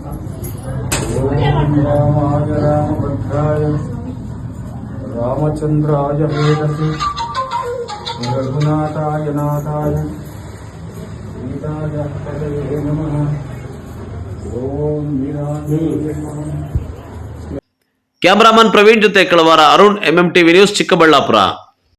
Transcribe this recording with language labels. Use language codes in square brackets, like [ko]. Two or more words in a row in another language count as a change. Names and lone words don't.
[sa] ॐ रामाय रामभद्राय रामचन्द्राय वेदसे रघुनाथाय नाथाय सीताय पतये नमः. ॐ वीरांजनेय नमः. [kn] ಕ್ಯಾಮರಾಮನ್ ಪ್ರವೀಣ್ ಜೊತೆ ಕಳವಾರ ಅರುಣ್, MMTV ನ್ಯೂಸ್, ಚಿಕ್ಕಬಳ್ಳಾಪುರ.